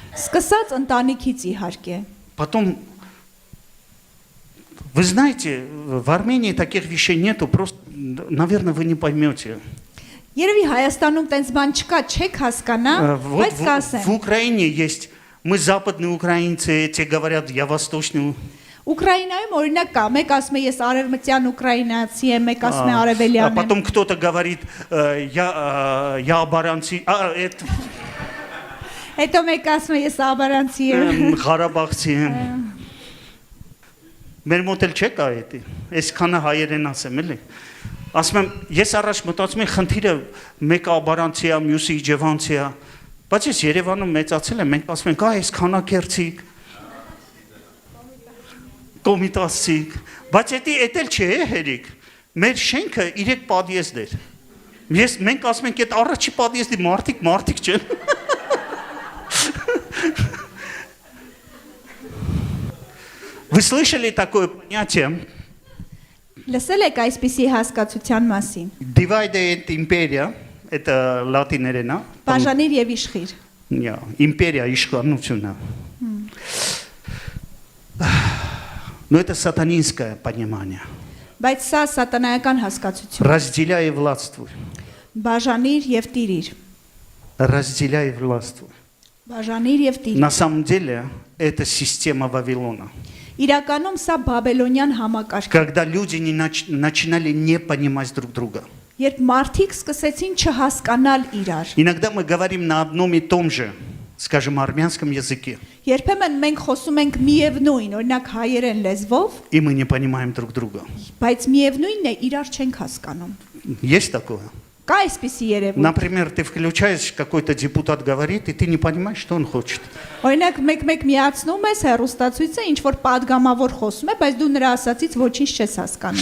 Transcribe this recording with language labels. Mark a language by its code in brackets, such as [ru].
[hy] Սկսած ընտանիքից իհարկե։ [ru] Потом, вы знаете, в Армении таких вещей нету, просто, наверное, вы не поймете. [hy] Երևի Հայաստանում տենց բան չկա, չեք հասկանա, բայց կասեմ։ [ru] В Украине есть, мы западные украинцы, те говорят, я восточный. [hy] Ուկրաինայում օրինակ կա, մեկ ասում է ես արևմտյան ուկրաինացի եմ, մեկ ասում է А արևելյան եմ։ [ru] потом кто-то говорит, я абаранцы, [hy] Հետո մեկ ասում է ես աբարանցի եմ։ Ղարաբաղցի եմ։ Մեր մոտ էլ չկա դա։ Այսքանը հայերեն ասեմ էլի։ Ասում եմ, ես առաջ մտածում եմ խնդիրը մեկը աբարանցի է, մյուսը իջևանցի է։ Բայց ես Երևանում մեծացել եմ, մենք ասում ենք, այս քանակերցիկ կոմիտասիկ, բայց դա էլ չէ, հերիկ։ Մեր շենքը 3 պատիեզդ էր։ Մենք ասում ենք, այդ առաջի պատիեզդի մարդիկ չեն։ [ru] Вы слышали такое понятие? [hy] Լսել եք այսպիսի հասկացության մասին։ [en] Divide and imperia, [ru] это латинерена. [hy] Բաժանիր եւ իշխիր։ Империя иշխանությունը. [ru] Но это сатанинское понимание. [hy] Բայց սա սատանայական հասկացություն։ [ru] Разделяй и властвуй. [hy] Բաժանիր եւ տիրիր։ [ru] Разделяй и властвуй. [hy] Բաժանիր եւ տիրիր։ [ru] На самом деле это система Вавилона. [hy] Իրականում սա բաբելոնյան համակարգ է։ [ru] Когда люди начинали не понимать друг друга. [hy] Երբ մարդիկ սկսեցին չհասկանալ իրար։ [ru] Иногда мы говорим на одном и том же, скажем, армянском языке. [hy] Երբեմն մենք խոսում ենք միևնույն, օրինակ հայերեն լեզվով, [ru] И мы не понимаем друг друга. [hy] բայց միևնույնն է, իրար չենք հասկանում։ [ru] Есть такое? [hy] Կա այսպիսի երևույթ։ [ru] Например, ты включаешь, какой-то депутат говорит, и ты не понимаешь, что он хочет. [hy] Օրինակ մեկ-մեկ միացնում ես հեռուստացույցը, ինչ որ падգամավոր խոսում է, բայց դու նրա ասածից ոչինչ չես հասկանում։